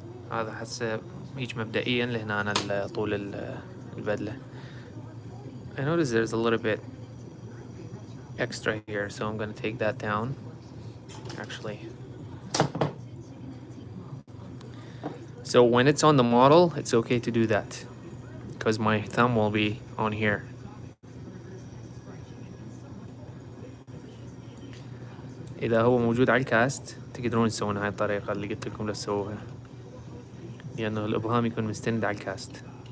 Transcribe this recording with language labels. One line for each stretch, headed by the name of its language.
Arabic: هذا حسب هيك مبدئيا لهنا طول البدلة.
English: I notice there's a little bit extra here, so I'm gonna take that down. Actually, so when it's on the model, it's okay to do that because my thumb will be on here.
Arabic: إذا هو موجود على الكاست تقدرون تسوون هاي الطريقة اللي قلت لكم لا تسووها، لأنه الإبهام يكون مستند على الكاست.